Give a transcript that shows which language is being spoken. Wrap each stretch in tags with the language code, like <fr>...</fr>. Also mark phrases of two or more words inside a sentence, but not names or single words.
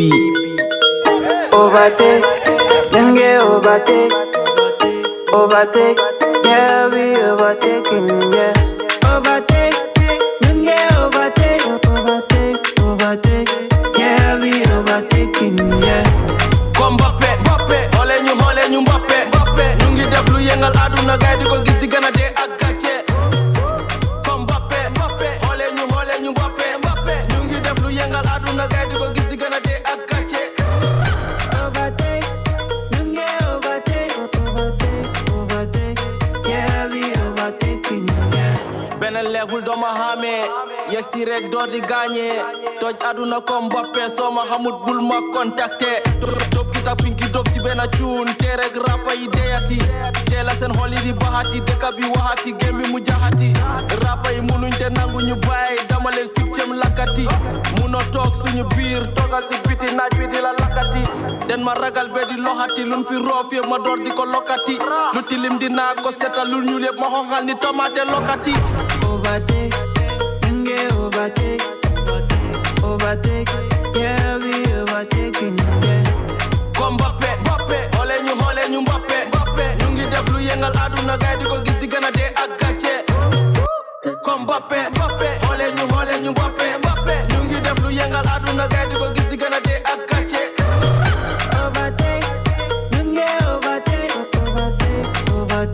<en>Overtake, then get overtake. Overtake, yeah, we overtaking, yeah. Overtake, then get overtake. Overtake, yeah, we overtaking, yeah.</en> <wo>Come Mbappe, hole ñu Mbappe. Ñu ngi def lu yëngal aduna gaay di ko gis di gëna dé ak gàcce. Come Mbappe, hole ñu Mbappe. Ñu ngi def lu yëngal aduna gaay di ko gis di gëna dé ak gàcce.</wo> <en>Overtake,</en> <wo>ñu ngi</wo> <en>overtake, yeah, we overtaking, yeah.</en> <wo>Beneen level doo ma xamee, yegg si rek door di gagné. Toj aduna comme Mbappe soo ma xamut bul ma contacté. Dope kita Pinky Dope si benn tune te rek rappa yi deyati. Te la seen xol yi di baxati dëkk bi waxati gem bi mu jaxati. Rappa yi munuñ te nangu ñu bàyyi dama leen sib cem lakkati. Munoo toog suñu biir toogal si biti naaj bi di la lakkati. Den ma ragal be di loxati luñ fi roof yëpp ma door di ko lokati. Lu tilim dinaa ko setal lu ñuul yëpp ma xonxal ni tomate lokati.</wo> <en>Overtake, nge overtake. Overtake, yeah, we overtaking, yeah.</en> <wo>Come Mbappe, hole ñu Mbappe. Ñu ngi def lu yëngal aduna gaay di ko gis di gëna dé ak gàcce. Come Mbappe, hole ñu Mbappe. Ñu ngi def lu yëngal aduna gaay di ko gis di gëna dé ak gàcce.</wo> <en>Overtake,</en> <wo>ñu ngi</wo> <en>overtake.</en>